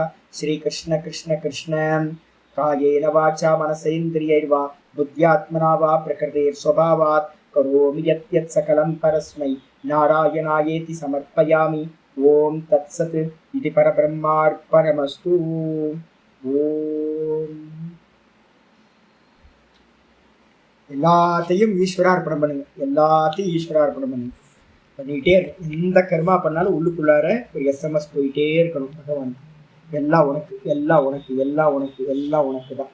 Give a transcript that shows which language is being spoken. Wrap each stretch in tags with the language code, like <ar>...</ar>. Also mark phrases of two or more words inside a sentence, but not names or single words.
<sa>श्री कृष्ण कृष्ण कृष्ण. कायेन वाचा मनसेन्द्रियैर्वा बुद्ध्यात्मना वा प्रकृतेर्स्वभावात् करोमि यत् सकलं परस्मै नारायणायेति समर्पयामि. ओम तत्सत्. इति परब्रह्मार्पणमस्तु.</sa> <ta>எல்லாத்தையும் ஈஸ்வரார்ப்பணம் பண்ணுங்க. எல்லாத்தையும் ஈஸ்வரார்ப்பணம் பண்ணுங்க. பண்ணிக்கிட்டே இருக்கு. எந்த கர்மா பண்ணாலும் உள்ளுக்குள்ளார ஒரு எஸ்எம்எஸ் போயிட்டே இருக்கணும். பகவான் எல்லாம் உனக்கு, எல்லாம் உனக்கு, எல்லாம் உனக்கு, எல்லாம் உனக்கு தான்.</ta>